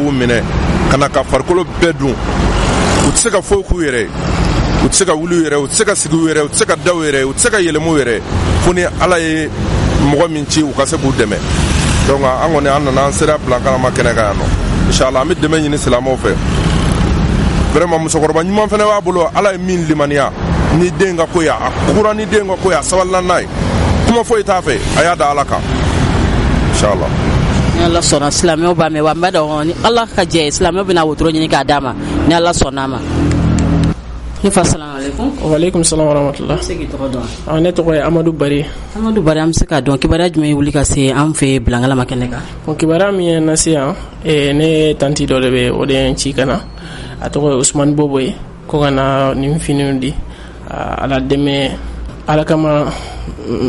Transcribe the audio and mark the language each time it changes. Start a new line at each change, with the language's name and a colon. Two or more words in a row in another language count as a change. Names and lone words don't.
Bambara: b'u minɛ ka na ka farikolo bɛɛ dun u tɛ se ka foyi k'u yɛrɛ ye u tɛ se ka wuli u yɛrɛ u tɛ se ka sigi u yɛrɛ u tɛ se ka da u yɛrɛ u tɛ se ka yɛlɛma u yɛrɛ fo ni ala ye mɔgɔ min ci u ka se k'u dɛmɛ donc an kɔni an nana an sera bilangalama kɛnɛ kan yan nɔ inchallah an bɛ dɛmɛ ɲini silamɛw fɛ vraiment musokɔrɔba ɲuman fana b'a bolo ala ye min limaniya ni den ka ko ye a kura ni den ka ko ye a sabalila n'a ye kuma foyi t'a fɛ a y'a da ala kan inchallah. Ni ala sɔnna silamɛw b'a mɛn wa n b'a dɔn ni ala ka jɛ ye silamɛw bɛna wotoro ɲini k'a d'a ma ni ala sɔnna a ma. Ne fa
Arabic: السلام عليكم. وعليكم السلام ورحمة الله.
Bambara: Se k'i tɔgɔ dɔn. Ne tɔgɔ ye Amadu Bari. Amadu Bari an bɛ se k'a dɔn kibaruya jumɛn ye wuli ka se an fɛ bilangalama kɛnɛ kan? Kibaruya min ye na se yan ne tanti dɔ de bɛ o de ye n ci ka na a tɔgɔ ye Usmani Bobo ye ko ka na nin finiw di ala dɛmɛ ala kama